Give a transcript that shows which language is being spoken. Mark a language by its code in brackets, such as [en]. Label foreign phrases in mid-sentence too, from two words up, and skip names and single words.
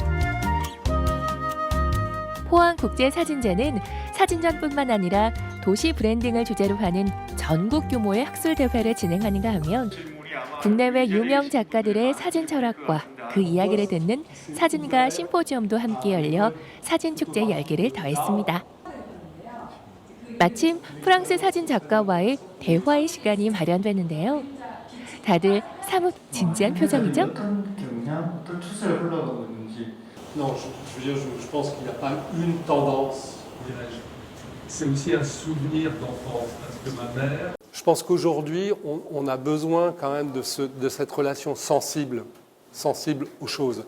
[ko] 포항국제사진제는 사진전뿐만 아니라 도시 브랜딩을 주제로 하는 전국 규모의 학술 대회를 진행하는가 하면 국내외 유명 작가들의 사진 철학과 그 이야기를 듣는 사진가 심포지엄도 함께 열려 사진축제 열기를 더했습니다. 마침 프랑스 사진 작가와의 대화의 시간이 마련됐는데요. 다들 사뭇 진지한 표정이죠? [fr] Non, je pense qu'il n'y a pas une tendance, dirais-je. C'est aussi un souvenir d'enfance, parce que ma mère... Je pense qu'aujourd'hui, on a besoin quand même de cette relation sensible aux choses.